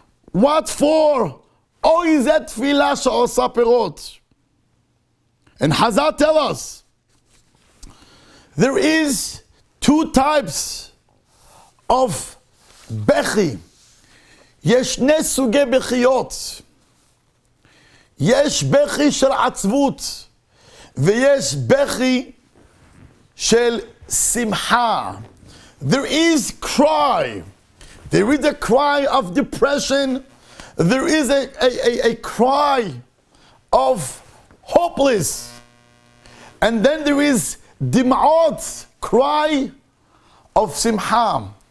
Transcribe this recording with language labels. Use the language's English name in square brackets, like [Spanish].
[English] What for? Oh, is that tefillah she'osa perot? And Hazal tell us there is two types of bechi. [Hebrew] יש שני סוגי בכיות. יש בכי של עצבות ויש בכי של שמחה. [English] There is cry. There is a cry of depression. There is a cry of hopeless. And then there is dim'ot, cry of simha.